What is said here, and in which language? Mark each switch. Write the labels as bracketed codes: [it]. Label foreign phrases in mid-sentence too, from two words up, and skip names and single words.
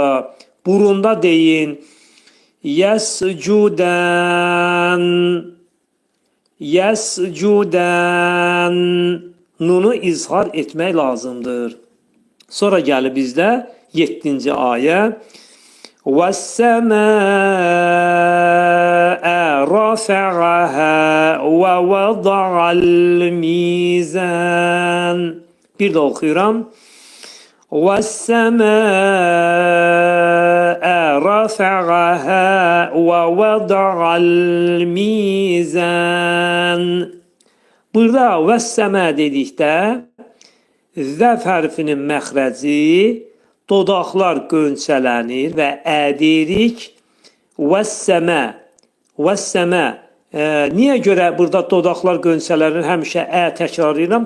[az] Burunda deyin. Yəscudən. Yəscudən. Nunu izhar etmək lazımdır. Sonra gəlir bizdə 7-ci ayə. [ar] وَالسَّمَاءَ رَفَعَهَا وَوَضَعَ الْمِيزَانَ. [az] Bir də oxuyuram. [ar] وَالسَّمَاءَ رَفَعَهَا وَوَضَعَ الْمِيزَانَ. [az] Burada vəs-səmə dedikdə zəf hərfinin məxrəci dodaqlar qönçələnir və ədirik vəs-səmə. Vəs-səmə. Niyə görə burada dodaqlar qönçələnir, həmişə təkrarlayıram?